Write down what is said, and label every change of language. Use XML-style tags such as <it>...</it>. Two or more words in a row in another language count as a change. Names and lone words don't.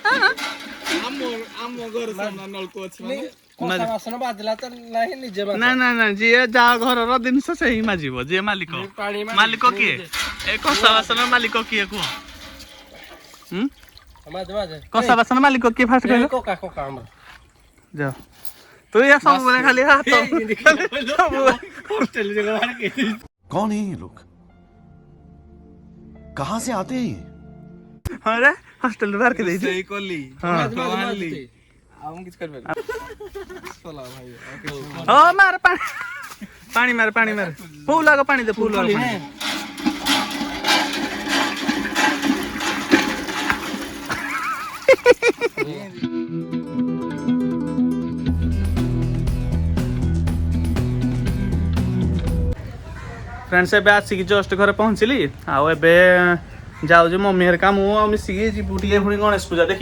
<or>ନା ଯିଏ ଯାହା ଘରର ଜିନିଷ ସେଇ ମାଜିବ। ଯିଏ ମାଲିକ କିଏ? ଏ କଂସା ବାସନ ମାଲିକ କିଏ କୁହ? କଂସା ବାସନ ମାଲିକ କିଏ ଫାଷ୍ଟ କହିଲ? ଯାଅ ତୁ ଏ ସବୁବେଳେ ଖାଲି ହାତ</or> <hi>कौन है ये लोग कहां से आते हैं ये</hi> <or>ହଁ ରେ ହଷ୍ଟେଲ ବାହାର କରି ଦେଇଛି। ହଁ ମାର ପାଣି ମାରେ ଫୁଲ ଆଗ ପାଣି ଦେ ଫୁଲ ଆଗ ପାଣି। फ्रेंड्स ଏବେ ଆସିକି ଜଷ୍ଟ ଘରେ ପହଞ୍ଚିଲି ଆଉ ଏବେ ଯାଉଛି ମମି ହେରିକା ମୁଁ ଆଉ ମିଶିକି ଯିବୁ ଟିକେ ପୁଣି ଗଣେଶ ପୂଜା ଦେଖି।</or>